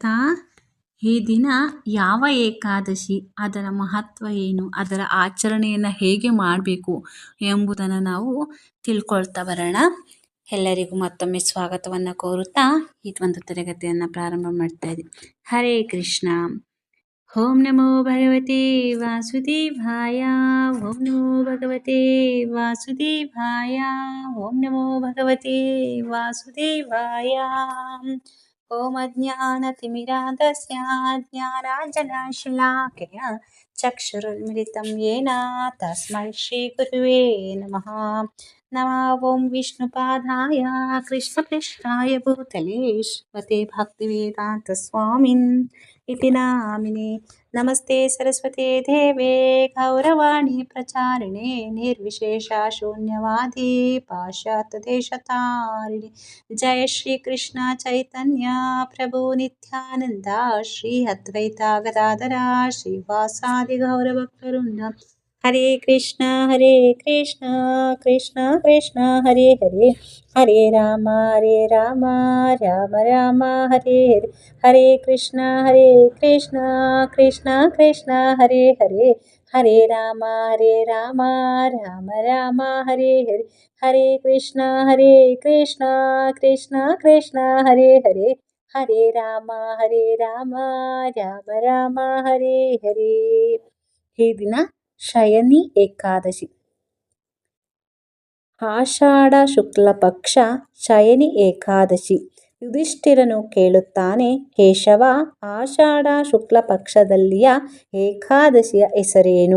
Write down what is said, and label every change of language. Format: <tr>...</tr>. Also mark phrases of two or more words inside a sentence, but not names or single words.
<kn>ಈ ದಿನ ಯಾವ ಏಕಾದಶಿ, ಅದರ ಮಹತ್ವ ಏನು, ಅದರ ಆಚರಣೆಯನ್ನು ಹೇಗೆ ಮಾಡಬೇಕು ಎಂಬುದನ್ನು ನಾವು ತಿಳ್ಕೊಳ್ತಾ ಬರೋಣ. ಎಲ್ಲರಿಗೂ ಮತ್ತೊಮ್ಮೆ ಸ್ವಾಗತವನ್ನು ಕೋರುತ್ತಾ ಈ ಒಂದು ತರಗತಿಯನ್ನು ಪ್ರಾರಂಭ ಮಾಡ್ತಾ ಇದ್ದೀವಿ.</kn> <sa>ಹರೇ ಕೃಷ್ಣ. ಓಂ ನಮೋ ಭಗವತೆ ವಾಸುದೇವಾಯ. ಓಂ ನಮೋ ಭಗವತೆ ವಾಸುದೇವಾಯ. ಓಂ ನಮೋ ಭಗವತೆ ವಾಸುದೇವಾಯ. ಓಂ ಅಜ್ಞಾನತಿಮಿರಾಂಧಸ್ಯ ಜ್ಞಾನಾಂಜನಶಲಾಕಯ ಚಕ್ಷುರುನ್ಮಿಲಿತಂ ಯೇನ ತಸ್ಮೈ ಶ್ರೀ ಗುರುವೇ ನಮಃ. ನಮಃ ಓಂ ವಿಷ್ಣುಪಾದಾಯ ಕೃಷ್ಣಪೃಷ್ಠಾಯ ಭೂತಲೇ ಶ್ರೀಮತೆ ಭಕ್ತಿವೇದಾಂತ ಸ್ವಾಮಿನ್ ಇತಿ ನಾಮಿನೇ. ನಮಸ್ತೆ ಸರಸ್ವತಿ ದೇವೇ ಗೌರವಾಣಿ ಪ್ರಚಾರಿಣೆ ನಿರ್ವಿಶೇಷ ಶೂನ್ಯವಾದಿ ಪಾಶ್ಚಾತ್ಯ ದೇಶತಾರಿಣಿ. ಜಯ ಶ್ರೀ ಕೃಷ್ಣ ಚೈತನ್ಯ ಪ್ರಭು ನಿತ್ಯಾನಂದ ಶ್ರೀ ಅದ್ವೈತ ಗದಾಧರ ಶ್ರೀವಾಸಾದಿ ಗೌರಭಕ್ತವೃಂದ. ಹರೇ ಕೃಷ್ಣ ಕೃಷ್ಣ ಕೃಷ್ಣ ಹರೇ ಹರೇ, ಹರೇ ರಾಮ ರಾಮ ರಾಮ ಹರೇ ಹರೇ. ಹರೇ ಕೃಷ್ಣ ಕೃಷ್ಣ ಕೃಷ್ಣ ಹರೇ ಹರೇ, ಹರೇ ರಾಮ ರಾಮ ರಾಮ ಹರೇ ಹರೇ. ಹರೇ ಕೃಷ್ಣ ಕೃಷ್ಣ ಕೃಷ್ಣ ಹರೇ ಹರೇ, ಹರೇ ರಾಮ ರಾಮ ರಾಮ ಹರೇ ಹರೇ.</sa> <kn>ಈ ದಿನ ಶಯನಿ ಏಕಾದಶಿ. ಆಷಾಢ ಶುಕ್ಲ ಪಕ್ಷ ಶಯನಿ ಏಕಾದಶಿ. ಯುಧಿಷ್ಠಿರನು ಕೇಳುತ್ತಾನೆ, ಕೇಶವ, ಆಷಾಢ ಶುಕ್ಲ ಪಕ್ಷದಲ್ಲಿಯ ಏಕಾದಶಿಯ ಹೆಸರೇನು?</kn>